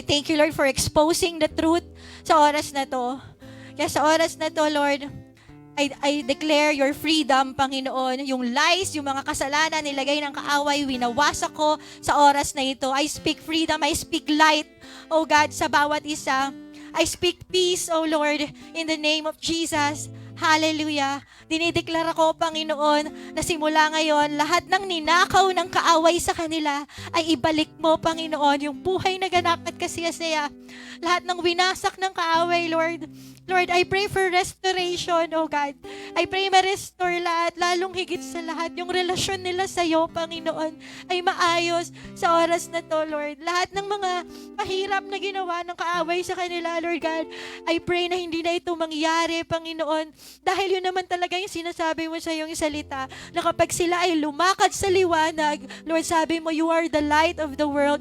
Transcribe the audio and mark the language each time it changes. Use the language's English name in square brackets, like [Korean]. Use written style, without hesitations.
[English] Thank you, Lord, for exposing the truth [Filipino] sa oras na to. Kaya sa oras na to, Lord, [English] I declare your freedom, [Filipino] Panginoon. Yung lies, yung mga kasalanan, nilagay ng kaaway, winawasak ko sa oras na ito. [English] I speak freedom, I speak light, oh God, [Filipino] sa bawat isa. [English] I speak peace, oh Lord, in the name of Jesus. Hallelujah. [Filipino] Dinideklara ko, Panginoon, na simula ngayon, lahat ng ninakaw ng kaaway sa kanila ay ibalik mo, Panginoon, yung buhay na ganap at kasiyasaya. Lahat ng winasak ng kaaway, Lord. [English] Lord, I pray for restoration, oh God. I pray [Filipino] ma-restore lahat, lalong higit sa lahat, yung relasyon nila sa iyo, Panginoon, ay maayos sa oras na to, Lord. Lahat ng mga mahirap na ginawa ng kaaway sa kanila, Lord God, I pray na hindi na ito mangyari, Panginoon, dahil yun naman talaga yung sinasabi mo sa iyong salita, na kapag sila ay lumakad sa liwanag, Lord, sabi mo, [English] you are the light of the world.